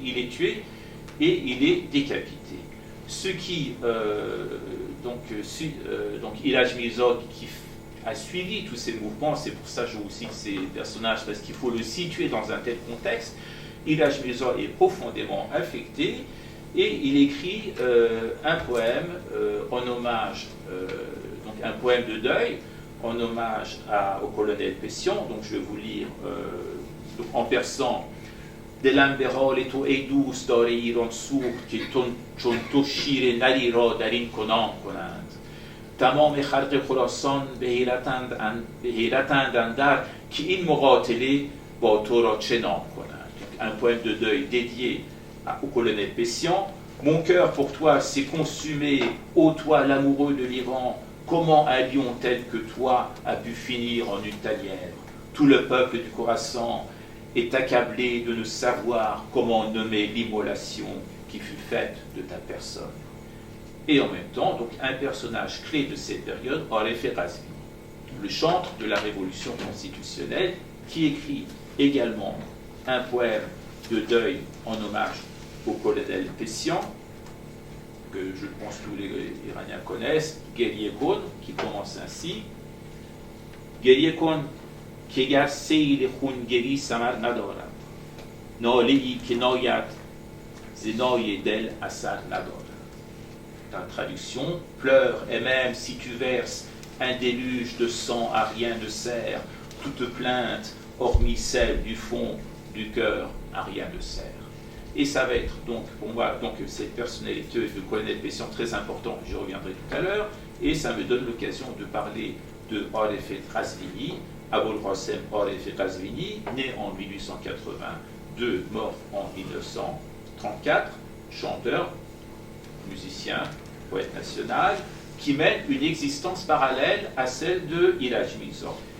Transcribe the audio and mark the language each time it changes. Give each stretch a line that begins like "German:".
French: Il est tué et il est décapité. Ce qui, donc Ilhaj Mirza, qui a suivi tous ces mouvements, c'est pour ça que je vous cite ces personnages, parce qu'il faut le situer dans un tel contexte. Ilhaj Mirza est profondément affecté et il écrit un poème en hommage, donc un poème de deuil en hommage au colonel Pessian. Donc je vais vous lire en persan.
Persian: دلم به حال تو ای دوست داره ایران سوخت که چون تو شیر نری را در این کنام کنند تمام خلق خراسان به حیرتند اندر که این مقاتله با تو را چه نام کنند.
French: Un poème de deuil dédié au colonel Pessian. Mon cœur pour toi s'est consumé, ô toi l'amoureux de l'Iran, comment un lion tel que toi a pu finir en une tanière. Tout le peuple du Khorasan est accablé de ne savoir comment nommer l'immolation qui fut faite de ta personne. Et en même temps, donc, un personnage clé de cette période, Aref Razvini, le chantre de la révolution constitutionnelle, qui écrit également un poème de deuil en hommage au colonel Pessian, que je pense tous les Iraniens connaissent, Geriekon, qui commence ainsi.
Persian: Geriekon, که سیل خونگری ثمر ندارد ناله‌ای که ناید زنای دل اثر ندارد.
French: La traduction, pleure, et même si tu verses un déluge de sang à rien ne sert, toute plainte, hormis celle du fond du cœur, à rien ne sert. Et ça va être donc pour moi donc cette personnalité de colonel Pessian très important, j'y reviendrai tout à l'heure, et ça me donne l'occasion de parler de Aref Razvini, Abul Qasim Aref Razvini, né en 1882, mort en 1934, chanteur, musicien, poète national, qui mène une existence parallèle à celle de Ilhaj Mirza.